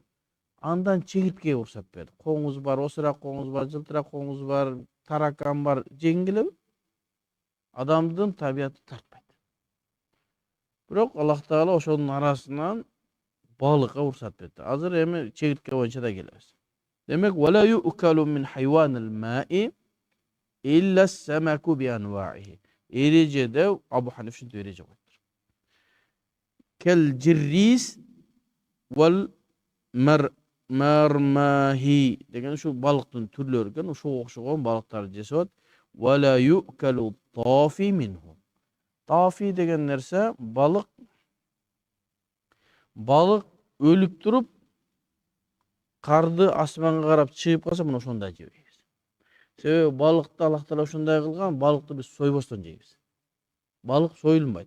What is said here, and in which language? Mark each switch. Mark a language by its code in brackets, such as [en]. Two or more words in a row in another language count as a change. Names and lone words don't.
[ky] Андан чегирткеге уруксат берди. Коңуз бар, осурак коңуз бар, жылтырак коңуз бар, таракан бар, жегин келеби? Адамдын табияты тартпайт. Бирок Аллах Таала ошонун арасынан балыкка уруксат берди. Азыр эми чегиртке боюнча да келебиз. Демек, [ar] ولا يؤكل من الحيوان المائي إلا السمك بأنواعه. [ky] Эрежеде Абу Ханиф ушинтип эреже коюптур. [ar] كال جريث والمارماهي [ky] деген ушу балыктын түрлөрү экен, ошого окшогон балыктарды жесет. [ar] ولا يؤكل طافي منه. [ky] Тафи деген нерсе балык өлүп туруп карды асманга карап чыгып калса, мына ошондой жебейбиз. Себеби балыкты Аллах Таала ошондой кылган, балыкты биз сойбостон жейбиз. Балык союлбайт.